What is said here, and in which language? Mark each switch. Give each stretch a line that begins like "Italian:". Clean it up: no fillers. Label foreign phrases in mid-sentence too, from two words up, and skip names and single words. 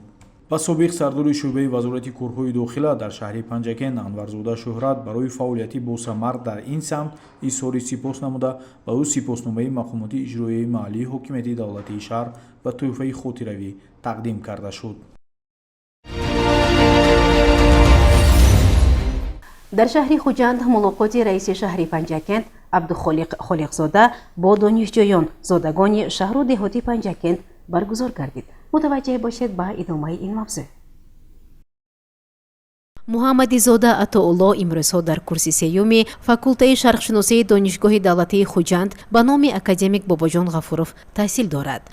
Tajik: ба собиқ сардори шӯъбаи вазорати корҳои дохила дар шаҳри Панҷакент Анварзода Шӯҳрат барои фаъолияти босамар дар ин самт изҳори сипос намуда, ба ӯ сипосномаи мақомоти иҷроияи маҳаллии ҳокимияти давлатии шаҳр ва тӯҳфаи хотиравӣ тақдим карда шуд.
Persian: در شهر خوجند ملاقات رئیس شهر پنجکند عبدالخالق خالقزاده با دانشجویان زادگان شهر و دهاتی پنجکند برگزار گردید. متوجه باشید با ادامه این موضوع. محمدی زاده عطاالله امروزها در کورس سیوم فاکولته شرقشناسی دانشگاه دولتی خوجند به نام اکادمیک باباجان غفورов تحصیل دارد.